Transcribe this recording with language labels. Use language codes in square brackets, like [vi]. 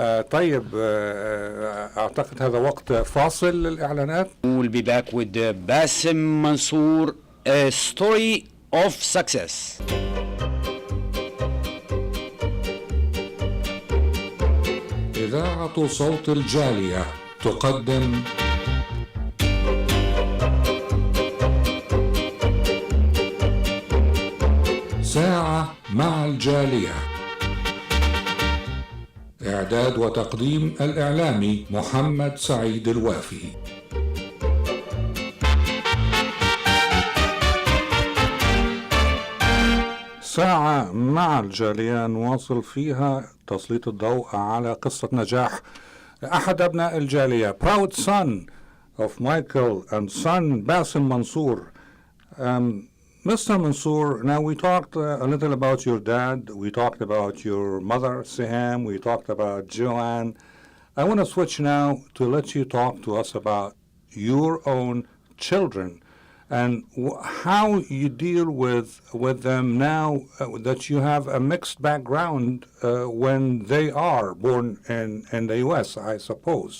[ar] طيب أعتقد هذا وقت فاصل للإعلانات. [en] We'll be back with Basim Mansour, a story of success. [ar] إذاعة صوت الجالية تقدم ساعة مع الجالية. إعداد وتقديم الإعلامي محمد سعيد الوافي. ساعة مع الجالية نواصل فيها تسليط الضوء على قصة نجاح أحد أبناء الجالية, [en] proud son of Michael and son Basim Mansour. Mr. Mansour, now we talked a little about your dad, we talked about your mother, Siham, we talked about Joanne. I want to switch now to let you talk to us about your own children and how you deal with them now that you have a mixed background when they are born in the U.S., I suppose.